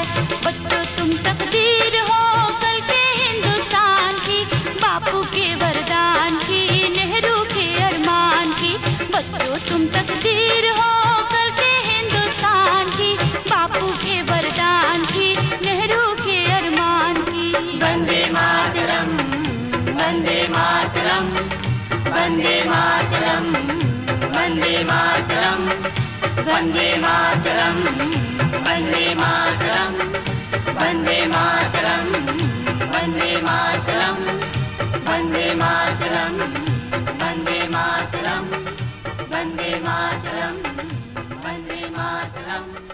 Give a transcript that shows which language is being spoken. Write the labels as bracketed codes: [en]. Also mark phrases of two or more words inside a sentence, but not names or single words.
[hi] बच्चों तुम तकदीर हो कल के हिंदुस्तान की, बापू के वरदान की, नेहरू के अरमान की। बच्चों तुम तकदीर हो कल के हिंदुस्तान की, बापू के वरदान की, नेहरू के अरमान की। [sa] वंदे मातरम, वंदे मातरम, वंदे मातरम, वंदे मातरम, वंदे मातरम, वंदे मातरम, वंदे मातरम, वंदे मातरम, वंदे मातरम, वंदे मातरम, वंदे मातरम, वंदे मातरम।